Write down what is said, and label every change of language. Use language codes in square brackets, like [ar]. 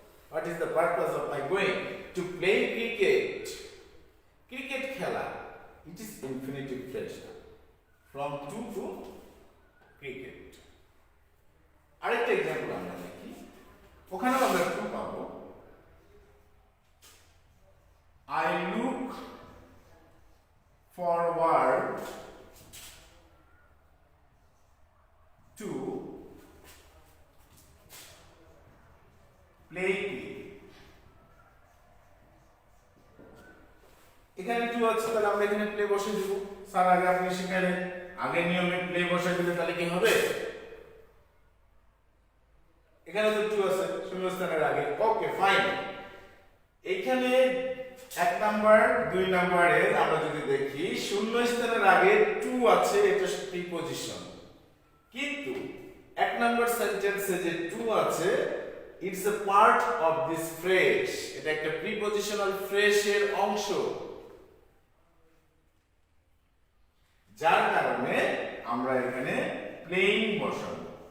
[en] What is the purpose of my going? To play cricket. [bn] Cricket খেলা, [en] It is infinitive phrase, from to to cricket. [bn] আরেকটা example আমরা দেখি, ওখানেও আমরা two পাবো। [en] I look forward to play cricket. [bn] এখানে two আছে, তাহলে আমরা এখানে প্লে বসে দিব। স্যার আগে আপনি শিখালেন, আগে নিয়মে প্লে বসে দিলে তাহলে কি হবে? এখানে তো টু আছে শূন্যস্থানের আগে, [en] Okay fine. [bn] এখানে এক নাম্বার দুই নাম্বারে আমরা যদি দেখি শূন্যস্থানের আগে টু আছে, এটা প্রিপজিশন, কিন্তু এক নাম্বার সেন্টেন্সে যে টু আছে [en] it's a part of this phrase, [bn] এটা একটা প্রিপজিশনাল ফ্রেজের অংশ, যার কারণে আমরা এখানে প্লেইং বসাবো।